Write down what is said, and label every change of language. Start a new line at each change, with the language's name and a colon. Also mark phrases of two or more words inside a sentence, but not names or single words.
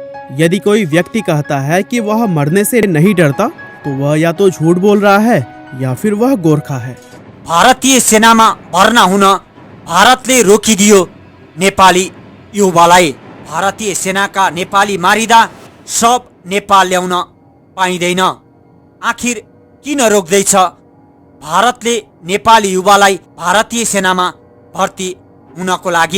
Hindi: यदि कोई व्यक्ति कहता है कि वह मरने से नहीं डरता तो वह या तो झूठ बोल रहा है या फिर वह गोरखा है।
Nepali: भारतीय सेनामा भर्ना हुन भारतले रोकिदियो नेपाली युवालाई। भारतीय सेनाका नेपाली मारिदा सब नेपाल ल्याउन पाइँदैन। आखिर किन रोक्दैछ भारतले नेपाली युवालाई भारतीय सेनामा भर्ती हुनको लागि?